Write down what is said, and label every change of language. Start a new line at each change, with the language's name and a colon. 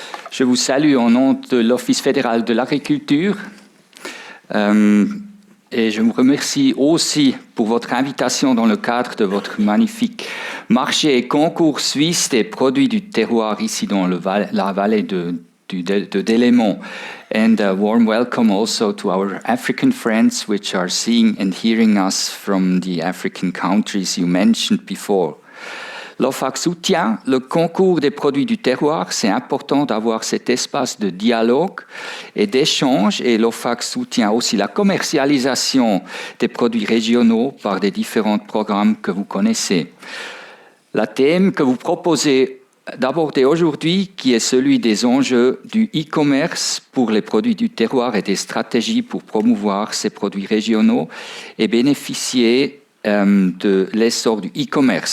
French: Je vous salue au nom de l'Office fédéral de l'agriculture et je vous remercie aussi pour votre invitation dans le cadre de votre magnifique marché et concours suisse des produits du terroir ici dans la vallée de Delémont.
English: And a warm welcome also to our African friends which are seeing and hearing us from the African countries you mentioned before.
French: L'OFAC soutient le concours des produits du terroir. C'est important d'avoir cet espace de dialogue et d'échange. Et l'OFAC soutient aussi la commercialisation des produits régionaux par des différents programmes que vous connaissez. Le thème que vous proposez d'aborder aujourd'hui, qui est celui des enjeux du e-commerce pour les produits du terroir et des stratégies pour promouvoir ces produits régionaux et bénéficier de l'essor du e-commerce.